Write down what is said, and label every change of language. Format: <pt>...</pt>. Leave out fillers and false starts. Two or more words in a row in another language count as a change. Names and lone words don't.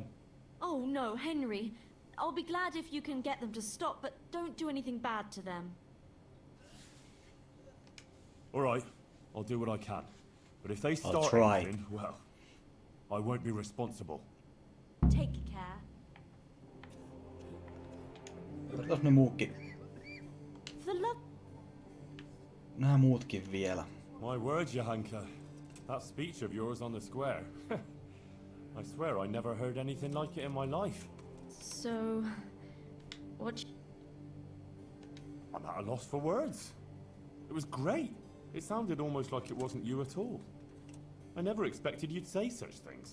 <en>Oh no, Henry. I'll be glad if you can get them to stop, but don't do anything bad to them. Alright, I'll do what I can. But if they start try. anything, well, I won't be responsible. Take care.</en> <fi>Otetaan ne muutkin.</fi> <en>For love.</en> <fi>Nää muutkin vielä.</fi> <en>My word, Johanka. That speech of yours on the square. I swear I never heard anything like it in my life. So, what? I'm at a loss for words. It was great. It sounded almost like it wasn't you at all. I never expected you'd say such things.</en>